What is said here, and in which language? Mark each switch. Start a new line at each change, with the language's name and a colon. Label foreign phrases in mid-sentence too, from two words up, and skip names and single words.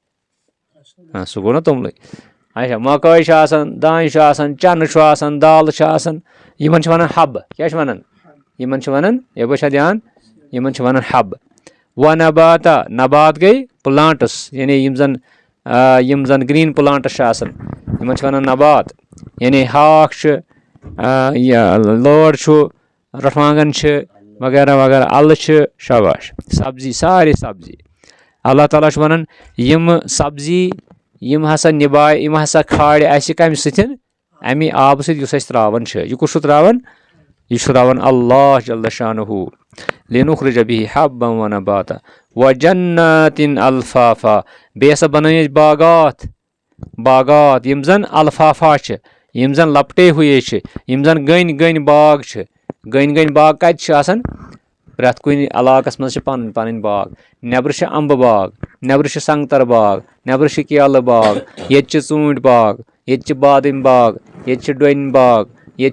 Kashmiri: سُہ گوٚو نہ توٚملٕے اچھا مکٲے چھِ آسان دانہِ چھُ آسان چنہٕ چھُ آسان دالہٕ چھِ آسان یِمن چھِ وَنان حب کیٛاہ چھِ وَنان یِمن چھِ وَنان یَپٲرۍ چھا دھیان یِمن چھِ وَنان حب وَنَباتا نبات گٔے پٕلانٹٕس یعنی یِم زن
English: green plants
Kashmiri: چھِ آسان یِمن چھِ وَنان نبات یعنی ہاکھ چھُ یہِ لٲر چھُ رۄٹھوانٛگن چھِ وغیرہ وغیرہ اَلہٕ چھِ شاباش سبزی سارے سبزی اللہ تعالیٰ چھُ وَنان یِمہٕ سبزی یِم ہسا یِم ہسا کھالہِ اَسہِ کَمہِ سۭتۍ اَمہِ آبہٕ سۭتۍ یُس اَسہِ ترٛاوان چھِ یہِ کُس چھُ ترٛاوان یہِ چھُ ترٛاوان اللہ جل شانہُ
Arabic: لِنُخرِجَ بِهِ حَبًّا وَنَبَاتًا وَجَنَّاتٍ أَلْفَافًا
Kashmiri: بیٚیہِ ہسا بَنٲے اَسہِ باغات یِم زن الفافا چھِ یِم زن
Urdu: لپٹے ہوے
Kashmiri: چھِ یِم زن گٔنۍ باغ چھِ گٔنۍ باغ کَتہِ چھِ آسان پرٛٮ۪تھ کُنہِ علاقس منٛز چھِ پنٕنۍ پنٕنۍ باغ نٮ۪برٕ چھِ اَمبہٕ باغ نٮ۪برٕ چھِ سنٛگتر باغ نٮ۪برٕ چھِ کیلہٕ باغ ییٚتہِ چھِ ژوٗنٛٹھۍ باغ ییٚتہِ چھِ بادام باغ ییٚتہِ چھِ ڈوٚنۍ باغ ییٚتہِ